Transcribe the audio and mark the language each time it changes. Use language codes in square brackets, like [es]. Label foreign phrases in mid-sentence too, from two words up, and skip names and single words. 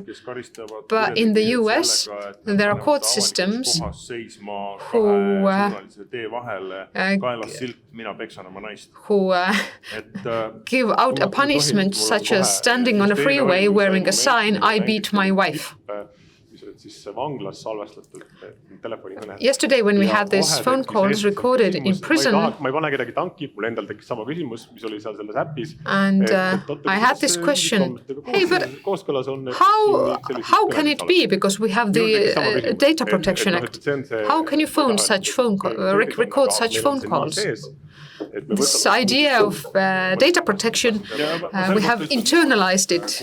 [en] But in the US, there are court systems who give out a punishment such as standing on a freeway wearing a sign, I beat my wife. [et] et siis vanglas salvestatud telefonikõned. [en] Yesterday when we had these phone calls recorded in prison, [et] ma ei pane kedagi tanki, mul endal tekkis sama küsimus, mis oli seal selles äpis. [en] And I had this question, hey, but how can it be? Because we have the Data Protection Act. How can you record such phone calls? This idea of data protection, we have internalized it.